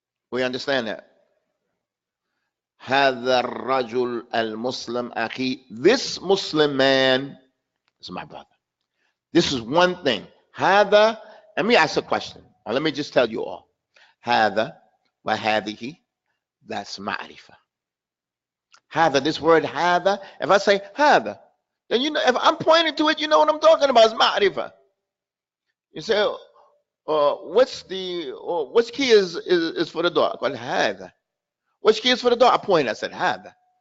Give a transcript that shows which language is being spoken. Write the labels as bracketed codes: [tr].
[en] We understand that. [ar] هذا الرجل المسلم أخي. [en] This Muslim man is my brother. This is one thing. هذا, let me ask a question. Or let me just tell you all. [ar] هذا وهذه, [en] that's [ar] معرفة. [en] هذا, this word هذا, if I say هذا, then you know, if I'm pointing to it, you know what I'm talking about. It's معرفة. You say, which key is for the door? I call it هذا. Which key is for the door? I point. I said هذا.